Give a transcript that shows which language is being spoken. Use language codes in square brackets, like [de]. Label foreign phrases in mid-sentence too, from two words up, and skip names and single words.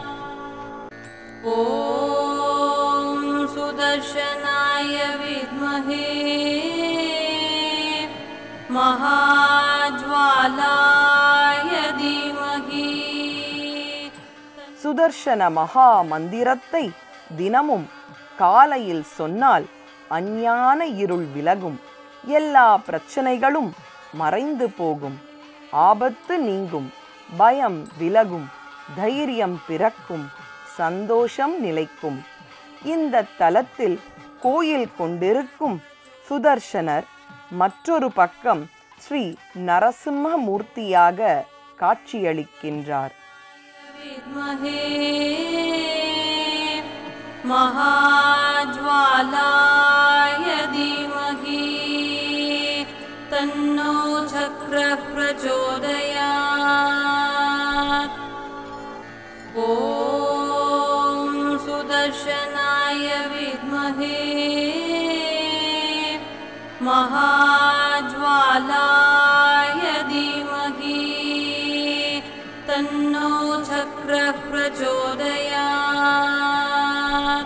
[sa] ॐ सुदर्शनाय विद्महे महाज्वालाय धीमहि। [ta] சுதர்சன மகா மந்திரத்தை தினமும் காலையில் சொன்னால் அஞ்ஞான இருள் விலகும். எல்லா பிரச்சனைகளும் மறைந்து போகும். ஆபத்து நீங்கும். பயம் விலகும். தைரியம் பிறக்கும். சந்தோஷம் நிலைக்கும். இந்த தலத்தில் கோயில் கொண்டிருக்கும் சுதர்சனர் மற்றொரு பக்கம் ஸ்ரீ நரசிம்ம மூர்த்தியாக காட்சியளிக்கின்றார். [sa] महाज्वालाय धीमहि तन्नो चक्रः प्रचोदयात्। ॐ सुदर्शनाय विद्महे महाज्वालाय धीमहि तन्नो चक्रः प्रचोदयात्।